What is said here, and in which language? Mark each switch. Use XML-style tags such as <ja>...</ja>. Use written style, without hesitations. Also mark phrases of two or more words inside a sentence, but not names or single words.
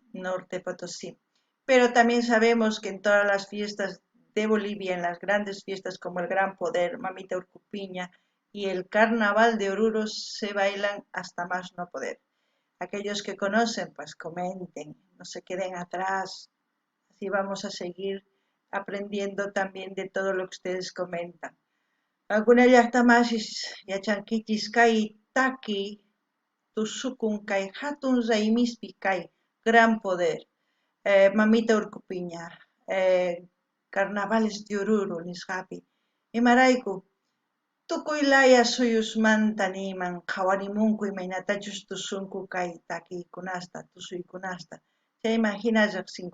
<es>Norte Potosí, pero también sabemos que en todas las fiestas de Bolivia, en las grandes fiestas como el Gran Poder, Mamita Urcupiña y el Carnaval de Oruro se bailan hasta más no poder. Aquellos que conocen, pues comenten, no se queden atrás, así vamos a seguir aprendiendo también de todo lo que ustedes comentan.</es> <qu>Alguna llaqtamasis yachankichis kay taki tusukun kay hatun raymispi kay gran poder. Mamita Urcupiña,</qu> <es>carnavales de Oruro,</es> <qu>nisqapi. Imarayku, tukuylaya suyusmanta niman qhawarimunku imaynatachus tusunku kay takiykunasta, tusuykunasta. Chayman hina riqsinku.</qu>